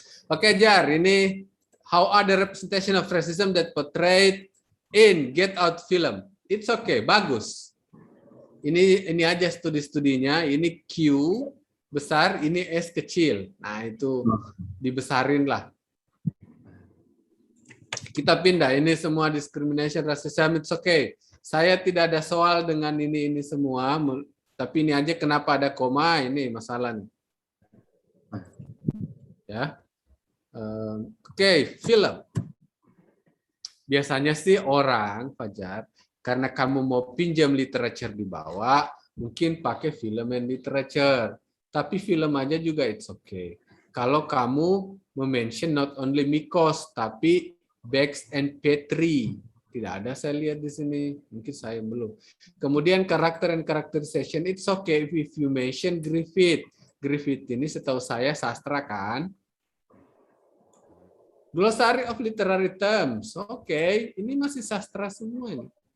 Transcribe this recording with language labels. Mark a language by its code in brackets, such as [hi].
[id] Oke, Jar, ini [en] how are the representation of racism that portrayed in Get Out film? It's okay, [id] bagus. Ini aja studi-studinya, ini Q besar, ini S kecil. Nah, itu dibesarin lah. Kita pindah, ini semua discrimination, racism, [en] it's okay. [id] Saya tidak ada soal dengan ini semua, tapi ini aja kenapa ada koma, ini masalah nih. Ya. Oke, film. Biasanya sih orang, Fajar, karena kamu mau pinjam literature di bawah, mungkin pakai [en] film and literature. [id] tapi film aja juga [en] it's okay. [id] Kalau kamu mention [en] not only [id] Mikos, tapi Bex and Petri. Tidak ada saya lihat di sini. Mungkin saya belum. Kemudian karakter [en] and characterization, it's okay if you mention Griffith. [id] Griffith ini setahu saya sastra kan? [en] Glossary of literary terms. [id] Oke, ini masih sastra semua ini.